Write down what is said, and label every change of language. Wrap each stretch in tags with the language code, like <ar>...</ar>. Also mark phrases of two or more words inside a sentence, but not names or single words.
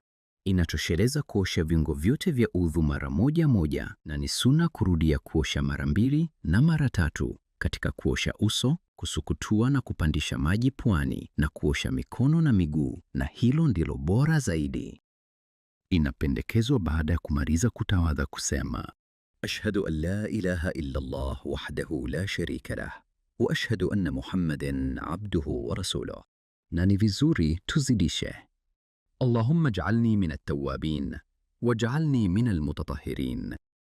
<sw>Inatosheleza kuosha viungo vyote vya udhu mara moja moja, na ni sunna kurudia kuosha mara mbili na mara tatu katika kuosha uso, kusukutua na kupandisha maji puani, na kuosha mikono na miguu, na hilo ndilo bora zaidi. Inapendekezwa baada ya kumaliza kutawadha kusema</sw> <ar>أشهد أن لا إله إلا الله وحده لا شريك له وأشهد أن محمدا عبده ورسوله.</ar> <sw>Na ni vizuri tuzidishe</sw> <ar>اللهم اجعلني من التوابين واجعلني من المتطهرين.</ar>